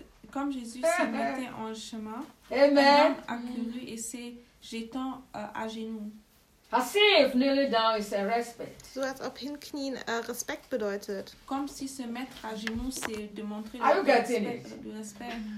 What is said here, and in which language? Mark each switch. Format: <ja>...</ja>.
<fr>Comme Jésus se mettait en chemin, amen. Un homme accouru et s'est jetant à genoux.</fr> <en>As if kneeling down is a respect.</en> <de>So as ob hinknien Respekt bedeutet.</de> <fr>Comme si se mettre à genoux, c'est de montrer du respect.</fr>